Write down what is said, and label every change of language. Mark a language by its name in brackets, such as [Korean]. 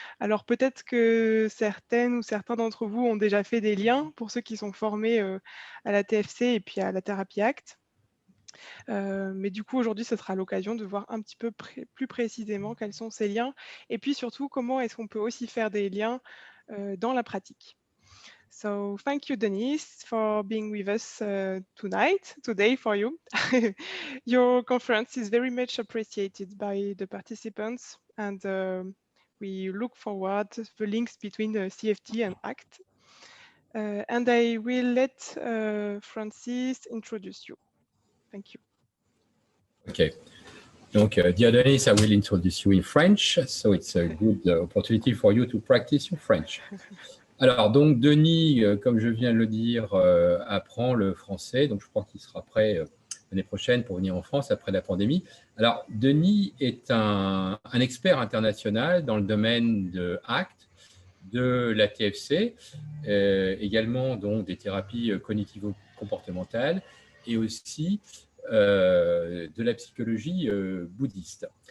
[French] Alors peut-être que certaines ou certains d'entre vous ont déjà fait des liens pour ceux qui sont formés à la TFC et puis à la thérapie ACT. Mais du coup, aujourd'hui, ce sera l'occasion de voir un petit peu plus précisément quels sont ces liens et puis surtout comment est-ce qu'on peut aussi faire des liens dans la pratique. [English] So thank you, Denise, for being with us today for you. Your conference is very much appreciated by the participants, and we look forward to the links between the CFT and ACT. And I will let Francis introduce you. Thank you. Okay. Donc, dear Dennis, I will introduce you in French, so it's a good opportunity for you to practice your French. [French] Alors, donc, Denis, comme je viens de le dire, apprend le français, donc je crois qu'il sera prêt l'année prochaine pour venir en France après la pandémie. Alors, Denis est un expert international dans le domaine de ACT, de la TFC, également donc, des thérapies cognitivo-comportementales et aussi de la psychologie bouddhiste.